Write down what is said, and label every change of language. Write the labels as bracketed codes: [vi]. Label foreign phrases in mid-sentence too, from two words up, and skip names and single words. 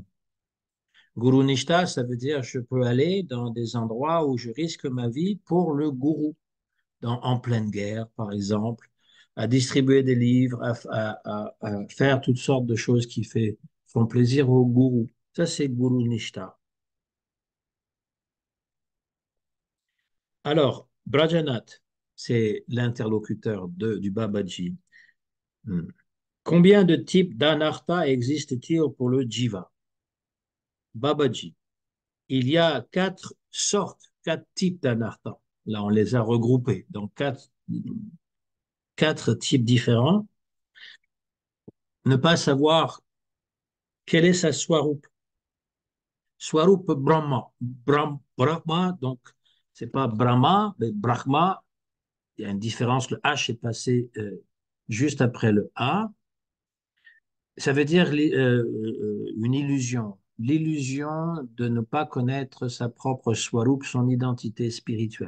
[sa] Guru Nishta, [fr] ça veut dire je peux aller dans des endroits où je risque ma vie pour le gourou, en pleine guerre, par exemple, à distribuer des livres, à faire toutes sortes de choses font plaisir au gourou. Ça, c'est [sa] Guru Nishta. [fr] Alors, Brajanath, c'est l'interlocuteur du Babaji. Hmm. Combien de types d'anartha existent-ils pour le jiva? Babaji. Il y a quatre sortes, quatre types d'anartha. Là, on les a regroupés dans quatre types différents. Ne pas savoir quelle est sa swarup. [sa] Swarup Brahma. [fr] Brahma, donc, c'est pas Brahma, mais Brahma. Il y a une différence. Le H est passé juste après le A. Ça veut dire une illusion. L'illusion de ne pas connaître sa propre swarup, son identité spirituelle.